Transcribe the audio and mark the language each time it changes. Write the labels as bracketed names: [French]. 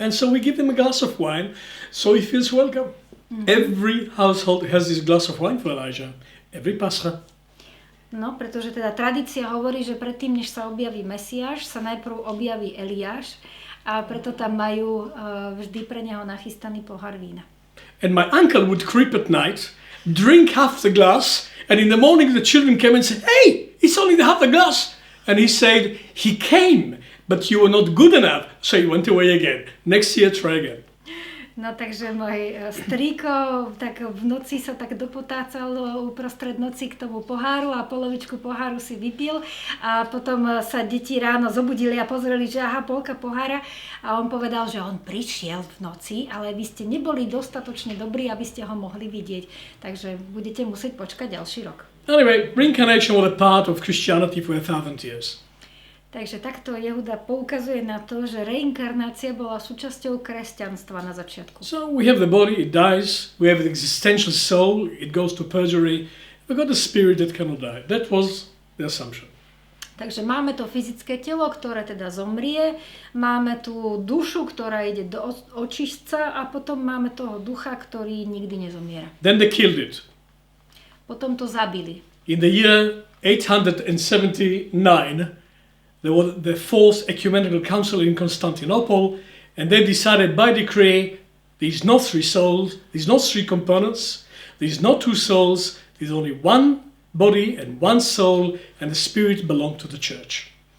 [English] And so we give him a glass of wine so he feels welcome. Every household has this glass of wine for Elijah. Every Pascha. [Slovak] No, pretože teda tradícia hovorí, že predtým, než sa objaví Mesiáš, sa najprv objaví Eliáš a preto tam majú vždy pre neho nachystaný pohár vína. [English] And my uncle would creep at night, drink half the glass, and in the morning the children came and said, "Hey, it's only the half the glass." And he said, "He came, but you were not good enough." So he went away again. Next year, try again. [Slovak] No takže môj strýko tak v noci sa tak dopotácal uprostred noci k tomu poháru a polovičku poháru si vypil a potom sa deti ráno zobudili a pozreli, že aha, polka pohára a on povedal, že on prišiel v noci, ale vy ste neboli dostatočne dobrí, aby ste ho mohli vidieť. Takže budete musieť počkať ďalší rok. [English] Anyway, reincarnation was a part of Christianity for 1,000 years. [Slovak] Takže takto Jehuda poukazuje na to, že reinkarnácia bola súčasťou kresťanstva na začiatku. [English] So we have the body, it dies. We have the existential soul, it goes to purgatory. We got a spirit that cannot die. That was the assumption. [Slovak] Takže máme to fyzické telo, ktoré teda zomrie, máme tú dušu, ktorá ide do očistca a potom máme toho ducha, ktorý nikdy nezomiera. [English] Then they killed it. [Slovak] Potom to zabili. [English] In the year 879, there was the Fourth Ecumenical Council in Constantinople, and they decided by decree, there's not three souls, there's not three components, there's not two souls, there's only one body and one soul, and the spirit belong to the church.